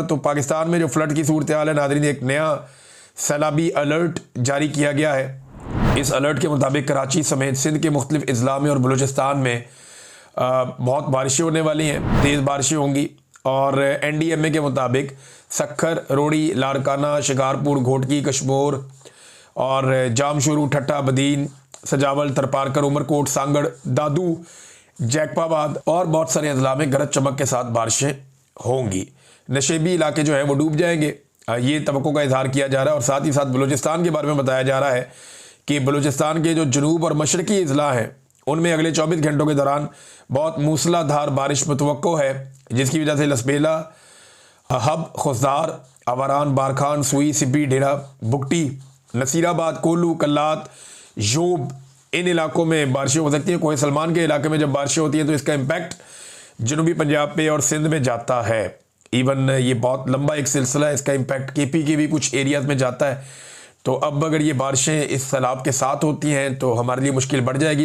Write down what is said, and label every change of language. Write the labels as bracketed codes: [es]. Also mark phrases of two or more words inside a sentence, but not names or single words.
[ur] تو پاکستان میں جو فلڈ کی صورت حال ہے ناظرین، ایک نیا سیلابی الرٹ جاری کیا گیا ہے. اس الرٹ کے مطابق کراچی سمیت سندھ کے مختلف اضلاع میں اور بلوچستان میں بہت بارشیں ہونے والی ہیں، تیز بارشیں ہوں گی. اور NDMA کے مطابق سکھر, روہڑی، لاڑکانہ، شکارپور، گھوٹکی، کشمور اور جامشورو، ٹھٹھہ، بدین، سجاول، تھرپارکر، عمرکوٹ، سانگھڑ، دادو، جیکب آباد اور بہت سارے اضلاع میں گرج چمک کے ساتھ بارشیں ہوں گی. نشیبی علاقے جو ہیں وہ ڈوب جائیں گے، یہ توقع کا اظہار کیا جا رہا ہے. اور ساتھ ہی ساتھ بلوچستان کے بارے میں بتایا جا رہا ہے کہ بلوچستان کے جو جنوب اور مشرقی اضلاع ہیں ان میں اگلے 24 گھنٹوں کے دوران بہت موسلادھار بارش متوقع ہے، جس کی وجہ سے لسبیلہ، حب, خضدار، آواران، بارکھان، سوئی، سبی، ڈیرہ بگٹی، نصیرآباد, کوہلو، قلات، ژوب، ان علاقوں میں بارشیں ہو سکتی ہیں. کوہِ سلمان کے علاقے میں جب بارشیں ہوتی ہیں تو اس کا امپیکٹ جنوبی پنجاب پہ اور سندھ میں جاتا ہے. ایون یہ بہت لمبا ایک سلسلہ ہے، اس کا امپیکٹ KP کے بھی کچھ ایریاز میں جاتا ہے. تو اب اگر یہ بارشیں اس سیلاب کے ساتھ ہوتی ہیں تو ہمارے لیے مشکل بڑھ جائے گی.